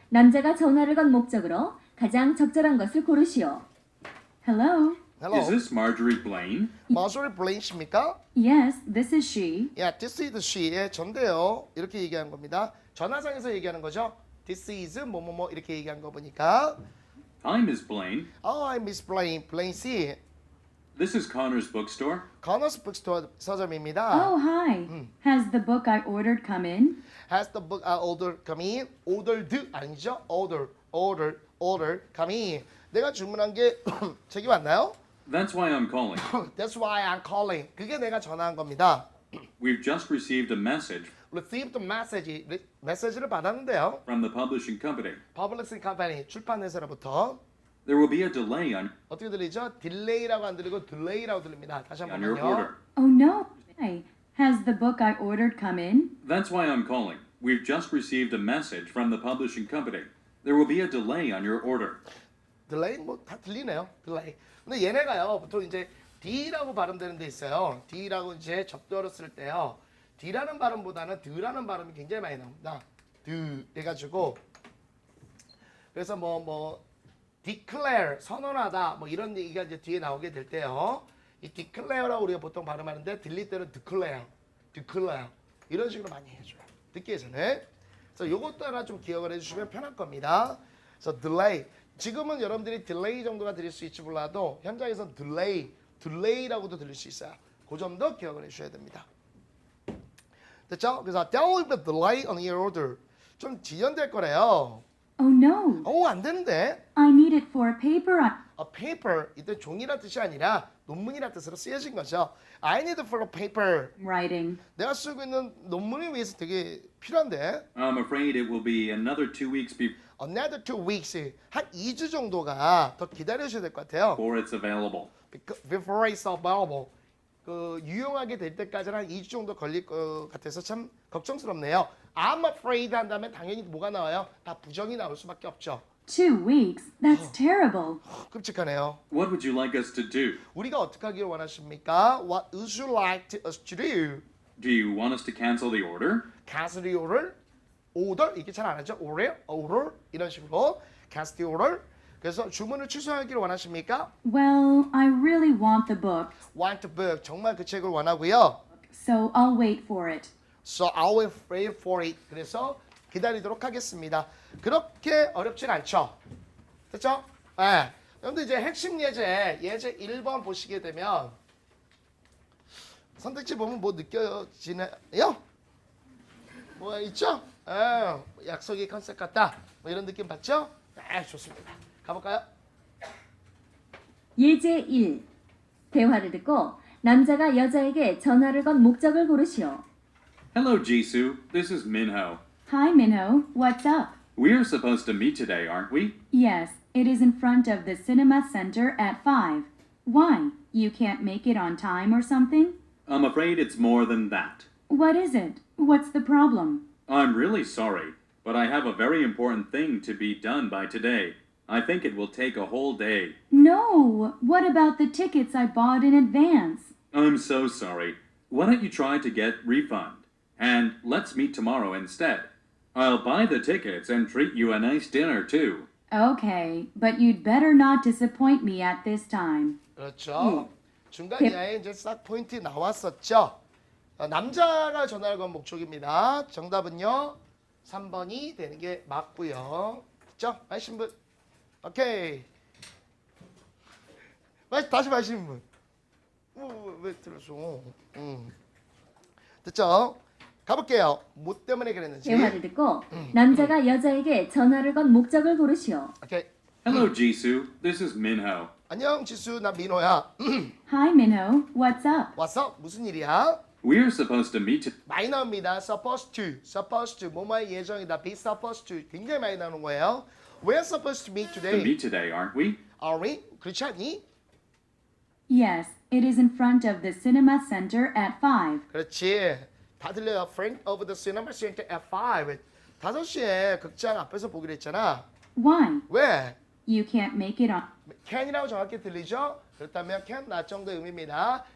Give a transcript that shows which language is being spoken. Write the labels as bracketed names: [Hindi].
[Korean] 남자가 전화를 건 목적으로 가장 적절한 것을 고르시오. [English] Hello? Hello. Is this Marjorie Blaine? [Korean] 마조리 블레인십니까? [English] Yes, this is she. [Korean] 야, [English] this is she [Korean] 의 전데요. 이렇게 얘기한 겁니다. 전화상에서 얘기하는 거죠. This is 뭐뭐뭐 이렇게 얘기한 거 보니까 [English] Hi, Miss Blaine. I'm Miss Blaine, Blaine C. This is Connor's bookstore. [Korean] Connor's Bookstore 서점입니다. [English] Oh, hi. Has the book I ordered come in? Has the book ordered come in? [Korean] Ordered 아니죠? [English] Order come in. [Korean] 내가 주문한 게 책이 왔나요? [English] That's why I'm calling. That's why I'm calling. [Korean] 그게 내가 전화한 겁니다. [English] We've just received a message Received message. [Korean] 메시지를 받았는데요. [English] from the publishing company. [Korean] Publishing Company 출판회사로부터 [English] There will be a delay on [Korean] 어떻게 들리죠? 딜레이라고 안 들리고 딜레이라고 들립니다. 다시 [English] your order. [Korean] 한번요. [English] Oh, no. Hey, has the book I ordered come in? That's why I'm calling. We've just received a message from the publishing company. There will be a delay on your order. [Korean] 딜레이 뭐 다 들리네요. 딜레이. 근데 얘네가요. 보통 이제 D라고 발음되는 데 있어요. D라고 이제 접두어로 쓸 때요. D라는 발음보다는 드라는 발음이 굉장히 많이 나옵니다. 드 해가지고 그래서 뭐 declare 선언하다 뭐 이런 얘기가 이제 뒤에 나오게 될 때요. 이 declare라고 우리가 보통 발음하는데 들릴 때는 declare 이런 식으로 많이 해줘요. 듣기에서는. 그래서 요것도 하나 좀 기억을 해주시면 편할 겁니다. 그래서 delay. 지금은 여러분들이 delay 정도가 들릴 수 있지 몰라도 현장에서는 delay라고도 들릴 수 있어요. 그 점도 기억을 해주셔야 됩니다. [English] 됐죠? 그래서 there will be a delay on your order. [Korean] 좀 지연될 거래요. [English] Oh no, [Korean] 안 되는데. [English] I need it for a paper. [Korean] A paper 이때 종이란 뜻이 아니라 논문이란 뜻으로 쓰여진 거죠. [English] I need it for a paper. Writing. [Korean] 내가 쓰고 있는 논문을 위해서 되게 필요한데. [English] I'm afraid it will be another 2 weeks Another 2 weeks. [Korean] 한 2주 정도가 더 기다려주셔야 될 것 같아요. [English] before it's available. Before it's available. [Korean] 그 유용하게 될 때까지는 한 2주 정도 걸릴 것 같아서 참 걱정스럽네요. [English] I'm afraid [Korean] 한다면 당연히 뭐가 나와요? 다 부정이 나올 수밖에 없죠. [English] 2 weeks? That's terrible. [Korean] 끔찍하네요. [English] What would you like us to do? [Korean] 우리가 어떻게 하기를 원하십니까? [English] What would you like us to do? Do you want us to cancel the order? Cancel the order? order? [Korean] 이게 잘 안 하죠? [English] order? [Korean] 이런 식으로 [English] cancel the order? [Korean] 그래서 주문을 취소하기를 원하십니까? [English] Well, I really want the book, Want the book. [Korean] 정말 그 책을 원하고요. [English] so I'll wait for it. So I will wait for it. [Korean] 그래서 기다리도록 하겠습니다. 그렇게 어렵진 않죠. 됐죠? 네. 여러분들 이제 핵심 예제 1번 보시게 되면 선택지 보면 뭐 느껴지나요? 뭐 있죠? 약속이 컨셉 같다. 뭐 이런 느낌 받죠? 네, 좋습니다. 가볼까요? 예제 1. 대화를 듣고 남자가 여자에게 전화를 건 목적을 고르시오. [English] Hello, Jisoo. This is Minho. Hi, Minho. What's up? We're supposed to meet today, aren't we? Yes, it is in front of the cinema center at 5. Why? You can't make it on time or something? I'm afraid it's more than that. What is it? What's the problem? I'm really sorry, but I have a very important thing to be done by today. I think it will take a whole day. No! What about the tickets I bought in advance? I'm so sorry. Why don't you try to get refund? And let's meet tomorrow instead. I'll buy the tickets and treat you a nice dinner too. Okay, but you'd better not disappoint me at this time. [Korean] 그렇죠. 중간에 이제 싹 포인트 나왔었죠. 남자가 전화를 건 목적입니다. 정답은요. 3번이 되는 게 맞고요. 그렇죠? 마신 분. 오케이. 다시 마신 분. 왜 들었어? 됐죠? 가볼게요. 뭐 때문에 그랬는지. 대화를 듣고 남자가 여자에게 전화를 건 목적을 고르시오. 오케이. [English] Hello, Jisoo. This is Minho. [Korean] 안녕 지수, 나 민호야. [English] Hi, Minho. What's up? [Korean] 왔어? 무슨 일이야? [English] We're supposed to meet [Korean] 많이 나옵니다. supposed to. 뭐뭐의 예정이다. [English] be supposed to. [Korean] 굉장히 많이 나오는 거예요. [English] We're supposed to meet today. aren't we? Are we? [Korean] 그렇지 않니? [English] Yes, it is in front of the cinema center at 5. [Korean] 그렇지. 다 들려요. [English] Front of the cinema center at 5. [Korean] 5시에 극장 앞에서 보기로 했잖아. [English] Why? [Korean] 왜? [English] You can't make it on. [Korean] can이라고 정확히 들리죠? 그렇다면 can not 정도의 의미입니다.